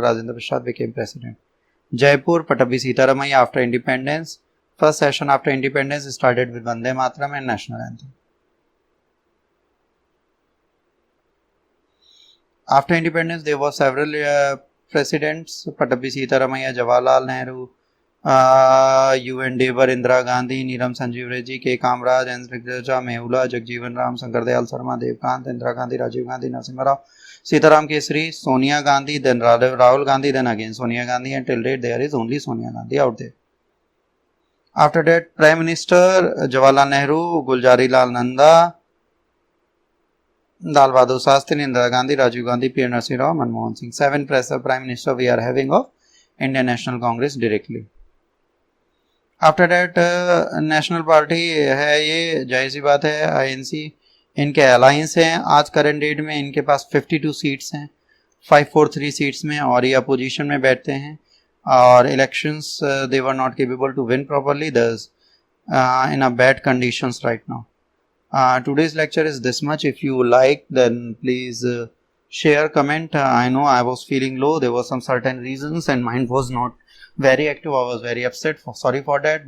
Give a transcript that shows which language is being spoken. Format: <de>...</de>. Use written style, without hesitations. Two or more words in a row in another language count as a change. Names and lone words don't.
<en>Rajendra Prasad became president. Jaipur, Patabhi Sitaramaiah after independence. First session after independence started with Vande Mataram and National Anthem. After independence, there were several presidents: Patabhi Sitaramaiah, Jawaharlal Nehru, U.N. Devar, Indira Gandhi, Neelam Sanjeev Reddy, K. Kamraj, N. Raghavan, Mehula, Jagjeevan Ram, Shankar Dayal Sharma, Devkant, Indira Gandhi, Rajiv Gandhi, Narasimha Rao, Sitaram Kesari, Sonia Gandhi, then Rahul Gandhi, then again Sonia Gandhi, and till date there is only Sonia Gandhi out there. After that, Prime Minister Jawaharlal Nehru, Gulzari Lal Nanda, Lal Bahadur Shastri, Indira Gandhi, Rajiv Gandhi, P. Narasimha Rao, Manmohan Singh. 7 Prime Minister we are having of Indian National Congress directly. After that national party</en> <hi>है, ये जाहिर सी बात है आईएनसी इनके अलायंस हैं. आज</hi> <en>current date</en> <hi>में इनके पास 52 सीट्स हैं, 543 सीट्स में, और ये अपोजिशन में बैठते हैं.</hi> <en>और elections they were not capable to win properly, thus in a bad conditions right now. Today's lecture is this much. If you like, then please share, comment. I know I was feeling low. There were some certain reasons and mind was not very active. I was very upset. Sorry for that.</en>